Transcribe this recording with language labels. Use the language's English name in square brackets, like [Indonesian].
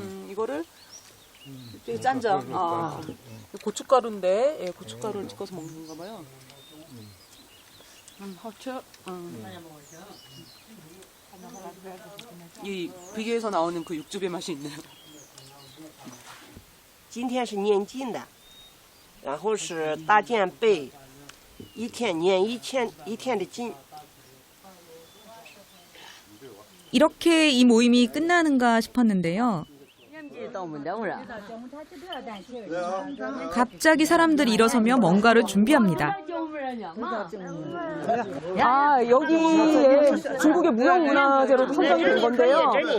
[Korean] 이거를 되게 짠장. 고춧가루인데, 예, 고춧가루를 찍어서 먹는 건가 봐요. 이 비계에서 나오는 그 육즙의 맛이 있네요. [Chinese] 今天是念经的，然后是大件背，一天念一天的经。 [Korean] 이렇게 이 모임이 끝나는가 싶었는데요. 갑자기 사람들이 일어서며 뭔가를 준비합니다. 아, 여기에 중국의 무형문화재로 선정이 된 건데요.